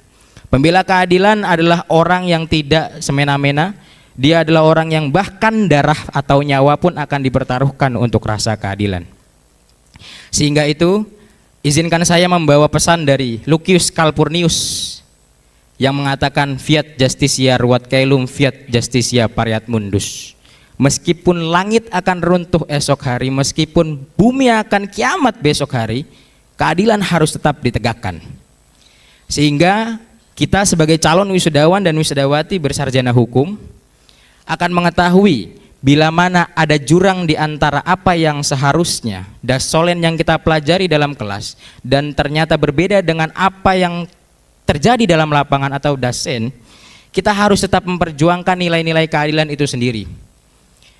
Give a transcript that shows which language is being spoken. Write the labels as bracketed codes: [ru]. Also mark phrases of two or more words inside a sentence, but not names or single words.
[id] Pembela keadilan adalah orang yang tidak semena-mena, dia adalah orang yang bahkan darah atau nyawa pun akan dipertaruhkan untuk rasa keadilan. Sehingga itu, izinkan saya membawa pesan dari Lucius Calpurnius yang mengatakan [la] fiat justitia ruat caelum, fiat justitia pariat mundus. [id] Meskipun langit akan runtuh esok hari, meskipun bumi akan kiamat besok hari, keadilan harus tetap ditegakkan. Sehingga kita sebagai calon wisudawan dan wisudawati bersarjana hukum akan mengetahui bila mana ada jurang di antara apa yang seharusnya dasolen yang kita pelajari dalam kelas dan ternyata berbeda dengan apa yang terjadi dalam lapangan atau dasen, kita harus tetap memperjuangkan nilai-nilai keadilan itu sendiri.